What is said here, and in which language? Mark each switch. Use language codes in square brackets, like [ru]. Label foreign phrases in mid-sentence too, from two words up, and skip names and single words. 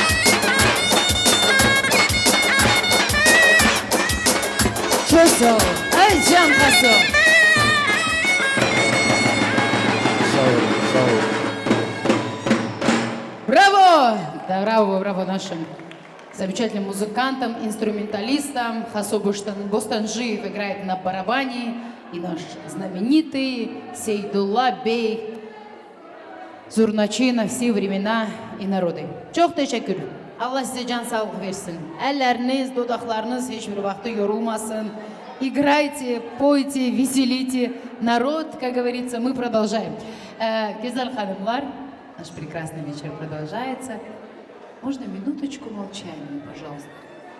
[tr] Çok sağ ol. Ай, Can Haso. [ru] Браво! Да, браво, браво нашим замечательным музыкантам, инструменталистам. Хасо Бостанжиев играет на барабане. И наш знаменитый Сейдулла Бей Зурначи на все времена и народы. [tr] Çok teşekkür. Allah size can sağlık versin. Elleriniz, dudaklarınız hiçbir vakti yorulmasın. [ru] Играйте, пойте, веселите. Народ, как говорится, мы продолжаем. [crh] güzel hanımlar, [ru] наш прекрасный вечер продолжается. Можно минуточку молчания, пожалуйста?